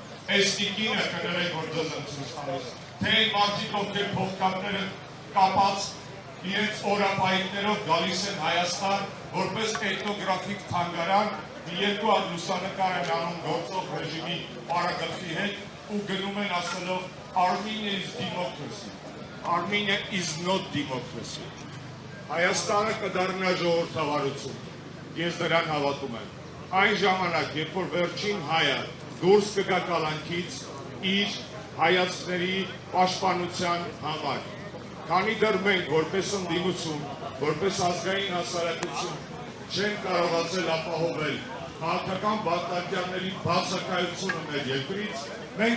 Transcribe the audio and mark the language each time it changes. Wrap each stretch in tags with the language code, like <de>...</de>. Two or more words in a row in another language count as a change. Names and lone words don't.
<hy>Էստիկինը կներեք, որ դες եմ ցույց տալիս, թե այն մարդիկ, ովքեր փոխկապները կապած իրենց օրապայիններով գալիս են Հայաստան, որպես էթնոգրաֆիկ թանգարան, մի երկու հատ լուսանկար են անում գործող ռեժիմի պարագլխի հետ ու գնում են ասելով</hy> <en>Armenia is democracy. Armenia is not democracy.</en> <hy>Հայաստանը կդառնա ժողովրդավարություն։ Ես դրան հավատում եմ։ Այն ժամանակ, երբ որ վերջին հայը դուրս կգա կալանքից իր հայացքների պաշտպանության համար։ Քանի դեռ մենք որպես ընդդիմություն, որպես ազգային հասարակություն չենք կարողացել ապահովել քաղաքական բանտարկյալների բացակայությունը մեր երկրից, մենք</hy>